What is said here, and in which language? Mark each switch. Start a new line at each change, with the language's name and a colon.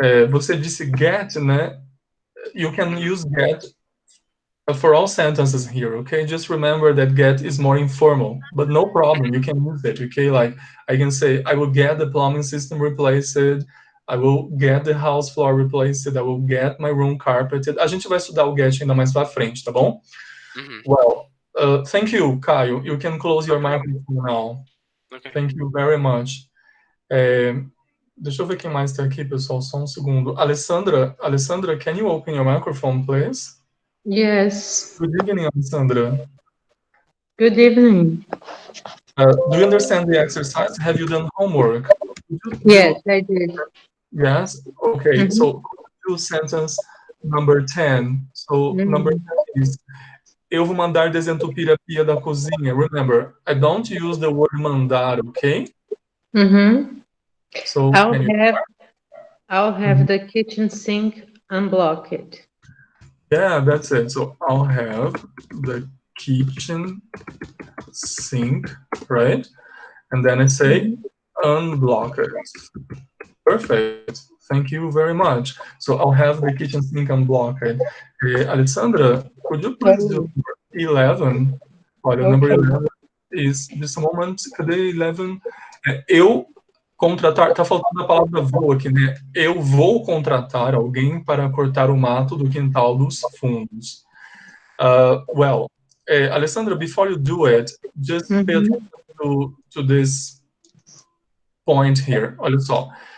Portuguese: Você disse get, né?
English: You can use get for all sentences here, okay? Just remember that get is more informal, but no problem, you can use it, okay? Like, I can say, I will get the plumbing system replaced, I will get the house floor replaced, I will get my room carpeted.
Portuguese: A gente vai estudar o get ainda mais pra frente, tá bom?
English: Well, thank you, Caio. You can close your microphone now. Okay. Thank you very much.
Portuguese: Deixa eu ver quem mais tá aqui, pessoal, só um segundo.
English: Alessandra, can you open your microphone, please? Yes. Good evening, Alessandra. Good evening. Do you understand the exercise? Have you done homework? Yes, I did. Yes? Okay, so do sentence number 10. So, number 10 is,
Portuguese: eu vou mandar desentupir a pia da cozinha.
English: Remember, I don't use the word mandar, okay? So, I'll have the kitchen sink unblocked. Yeah, that's it. So I'll have the kitchen sink, right? And then I say unblocked. Perfect. Thank you very much. So I'll have the kitchen sink unblocked. Alexandra, could you please do number 11? Olha, number 11 is just a moment.
Portuguese: Cadê 11? Eu contratar, tá faltando a palavra vou aqui, né? Eu vou contratar alguém para cortar o mato do quintal dos fundos.
English: Well, Alessandra, before you do it, just pay attention to this point here.
Portuguese: Olha só.